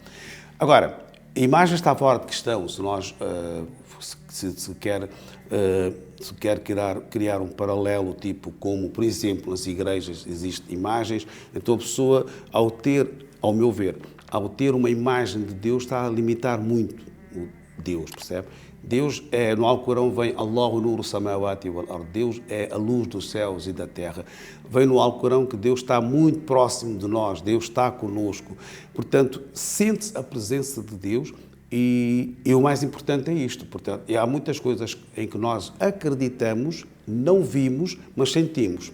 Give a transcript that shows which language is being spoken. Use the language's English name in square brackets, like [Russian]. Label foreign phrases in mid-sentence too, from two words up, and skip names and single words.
[Portuguese] Agora, a imagem está fora de questão. Se nós se quer criar um paralelo, tipo como, por exemplo, nas igrejas existem imagens, então a pessoa, ao meu ver, ao ter uma imagem de Deus, está a limitar muito o Deus, percebe? Deus é, no Alcorão vem [Arabic] الله نور السماوات والأرض, [Portuguese] Deus é a luz dos céus e da terra. Vem no Alcorão que Deus está muito próximo de nós, Deus está conosco. Portanto, sente-se a presença de Deus e o mais importante é isto. Portanto, há muitas coisas em que nós acreditamos, não vimos, mas sentimos.